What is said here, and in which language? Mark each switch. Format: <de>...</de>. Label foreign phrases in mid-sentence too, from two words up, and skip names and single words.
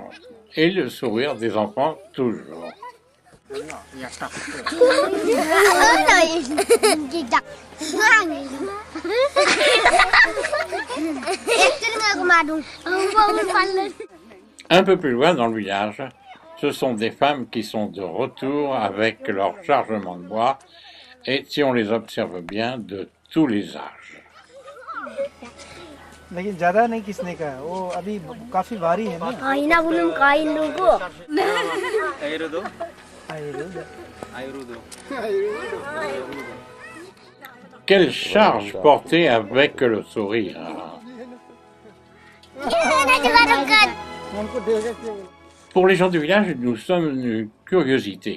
<fr>Et le sourire des enfants toujours. Un peu plus loin dans le village, ce sont des femmes qui sont de retour avec leur chargement de bois et, si on les observe bien, de tous les âges.</fr> <hi>लेकिन ज़्यादा नहीं किसने का वो अभी काफ़ी भारी है ना</hi> <fr>Quelle charge portée avec le sourire. Pour les gens du village, nous sommes une curiosité.</fr>